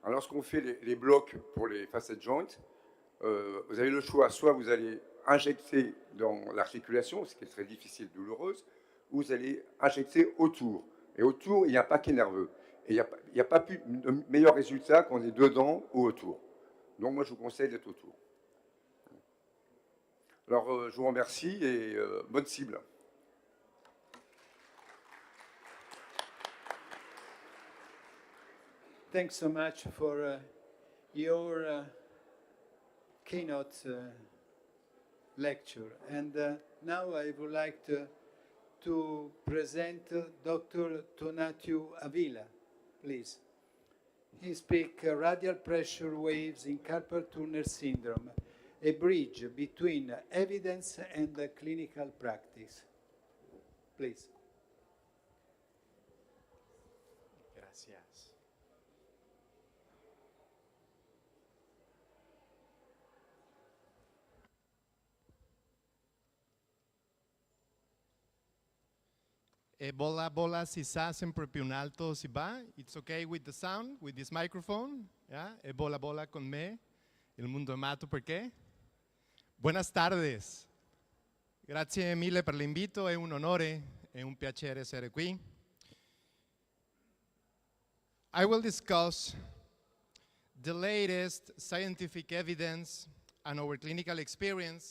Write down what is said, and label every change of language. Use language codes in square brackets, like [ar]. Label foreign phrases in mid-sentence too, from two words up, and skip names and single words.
[fr] Alors, lorsqu'on fait les blocs pour les [en] facet joints, [fr] vous avez le choix, soit vous allez injecter dans l'articulation, ce qui est très difficile, douloureuse, ou vous allez injecter autour. Et autour, il y a un paquet nerveux. Et il n'y a pas plus de meilleur résultat qu'on est dedans ou autour. Donc moi, je vous conseille d'être autour. Alors, je vous remercie et bonne cible. [en] Thanks so much for your keynote lecture. And now I would like to present Dr. Tonatiuh Avila, please. He speaks radial pressure waves in carpal tunnel syndrome, a bridge between evidence and clinical practice. Please. [es] Gracias. [it] Bola, bola, si sa, sempre più in alto si va. [en] It's okay with the sound, with this microphone. Yeah? [it] Bola, bola con me. Il mondo è matto perché? [es] Buenas tardes. [it] Grazie mille per l'invito, è un onore, è un piacere essere qui. [en] I will discuss the latest scientific evidence and our clinical experience